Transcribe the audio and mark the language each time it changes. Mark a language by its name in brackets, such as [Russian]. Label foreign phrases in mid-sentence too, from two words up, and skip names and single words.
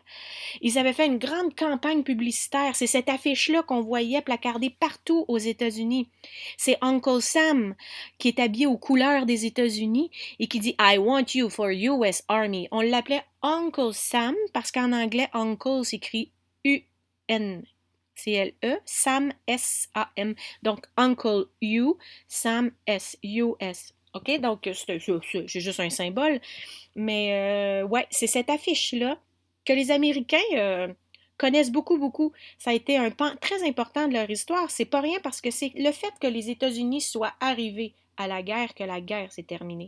[French] Ils avaient fait une grande campagne publicitaire. C'est cette affiche-là qu'on voyait placardée partout aux États-Unis. C'est Uncle Sam qui est habillé aux couleurs des États-Unis et qui dit [English] I want you for US Army. [French] On l'appelait Uncle Sam parce qu'en anglais, Uncle s'écrit U-N. C-L-E, Sam, S-A-M. Donc, Uncle U, Sam, S, U-S. OK? Donc, c'est juste un symbole. Mais, ouais, c'est cette affiche-là que les Américains connaissent beaucoup, beaucoup. Ça a été un pan très important de leur histoire. C'est pas rien parce que c'est le fait que les États-Unis soient arrivés à la guerre que la guerre s'est terminée.